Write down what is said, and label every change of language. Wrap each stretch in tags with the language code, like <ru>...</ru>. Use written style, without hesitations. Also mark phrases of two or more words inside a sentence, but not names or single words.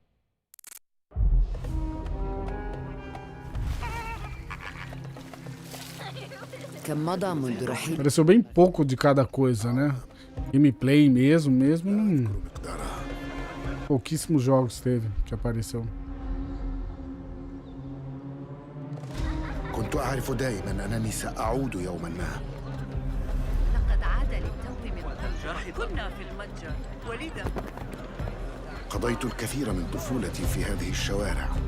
<pt>Pareceu bem pouco de cada coisa, né? Gameplay mesmo não... Pouquíssimos jogos teve que apareceu.</pt> <ar>كنت أعرف دائما أنني سأعود يوما ما. لقد عاد للتو من الجرح. كنا في المتجر ولذا قضيت الكثير من طفولتي في هذه الشوارع.</ar>